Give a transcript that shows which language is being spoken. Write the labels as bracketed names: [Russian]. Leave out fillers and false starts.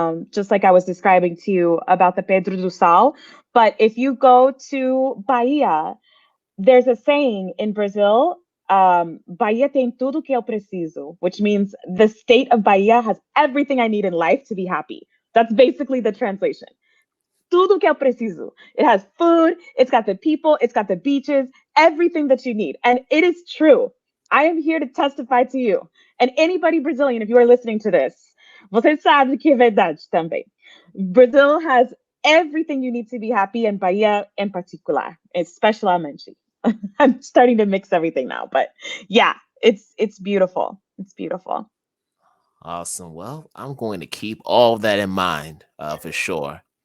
[English] just like I was describing to you about the Pedro do Sal. But if you go to Bahia, there's a saying in Brazil, [Portuguese] Bahia tem tudo que eu preciso, [English] which means the state of Bahia has everything I need in life to be happy. That's basically the translation. [Portuguese] Tudo que eu preciso. [English] It has food, it's got the people, it's got the beaches, everything that you need. And it is true. I am here to testify to you. And anybody Brazilian, if you are listening to this, [Portuguese] você sabe que é verdade também. [English] Brazil has everything you need to be happy, and Bahia in particular, [Portuguese] especialmente. [English] I'm starting to mix everything now, but yeah, it's beautiful. It's beautiful. Awesome. Well, I'm going to keep all of that in mind for sure.